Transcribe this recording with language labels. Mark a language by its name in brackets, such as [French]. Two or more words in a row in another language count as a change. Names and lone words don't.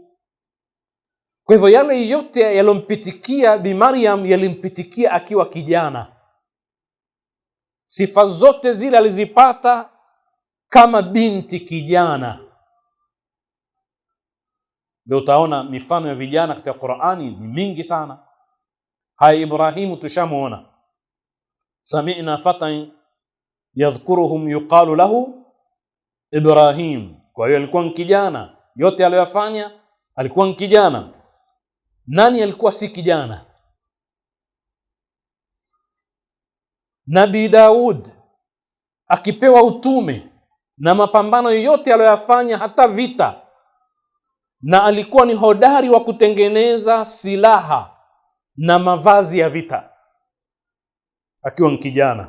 [Swahili] Kwa hivyo yale yote yalompitikia Bi Maryam yalimpitikia akiwa kijana. Sifa zote zile alizipata kama binti kijana. Ndio utaona mifano ya vijana katika Qur'ani ni mingi sana. Hai Ibrahimu tushamuona, [Arabic] sami'na fatan yadhkuruhum yuqalu lahu Ibrahim. [Swahili] Kwa hiyo alikuwa kijana, yote aliyofanya alikuwa kijana. Nani alikuwa si kijana? Nabii Daud akipewa utume na mapambano yote aliyofanya, hata vita, na alikuwa ni hodari wa kutengeneza silaha na mavazi ya vita akiwa kijana.